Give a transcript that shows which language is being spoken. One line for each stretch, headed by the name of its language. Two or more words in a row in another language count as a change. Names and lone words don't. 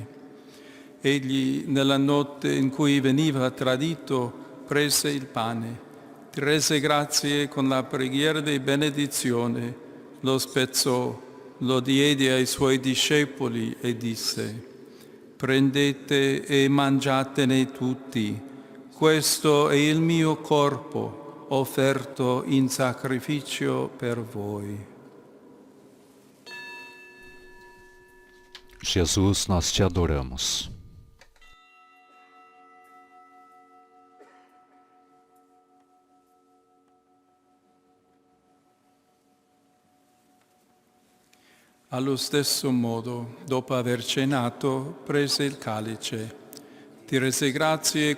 Italian: Egli, nella notte in cui veniva tradito, prese il pane, ti rese grazie con la preghiera di benedizione, lo spezzò, lo diede ai suoi discepoli e disse: prendete e mangiatene tutti, questo è il mio corpo offerto in sacrificio per voi.
Portuguese: Jesus, nós te adoramos.
Italian: Allo stesso modo, dopo aver cenato, prese il calice, ti rese grazie